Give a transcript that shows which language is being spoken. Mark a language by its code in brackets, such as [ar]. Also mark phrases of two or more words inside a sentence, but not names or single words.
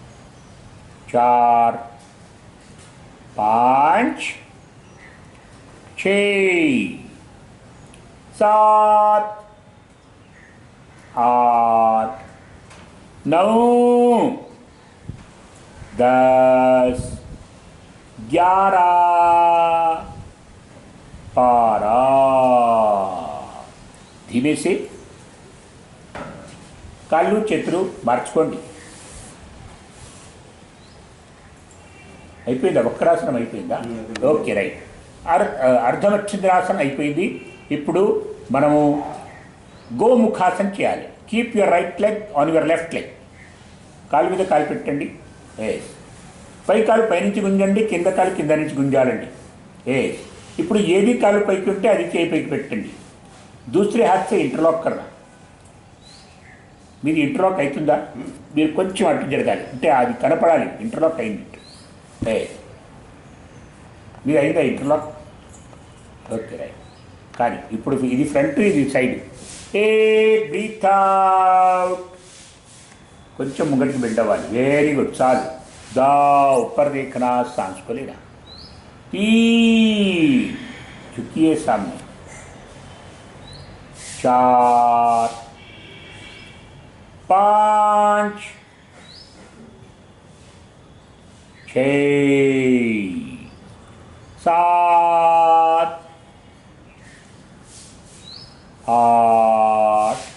[hi] 4 5 6 7 8 9 10 11 12 धीमे से [te] కాళ్ళు చేతులు మార్చుకోండి అయిపోయిందా వక్రాసనం అయిపోయిందా [en] okay right [te] అర్ధమచ్ఛింద్రాసనం అయిపోయింది ఇప్పుడు మనము గోముఖాసనం చేయాలి [en] keep your right leg on your left leg [te] కాలు మీద కాలు పెట్టండి పై కాలు పైనుంచి గుంజండి కింద కాలు కింద నుంచి గుంజాలండి ఇప్పుడు ఏది కాలు పైకి ఉంటే అది చేయి పైకి పెట్టండి [hi] दूसरे हाथ से इंटरलॉक करना [te] మీది ఇంటర్లాక్ అవుతుందా మీరు కొంచెం అటు జరగాలి అంటే అది కనపడాలి ఇంటర్లాక్ అయింది మీరు అయిందా ఇంటర్లాక్ [en] okay right [te] కానీ ఇప్పుడు ఇది ఫ్రంట్ ఇది సైడ్ [en] breathe out [te] కొంచెం ముంగటికి బెండ్ అవ్వాలి [en] very good [te] చాలు [hi] दा ऊपर देखना सांस को लेना 3 झुकिए सामने 4 5 6 7 8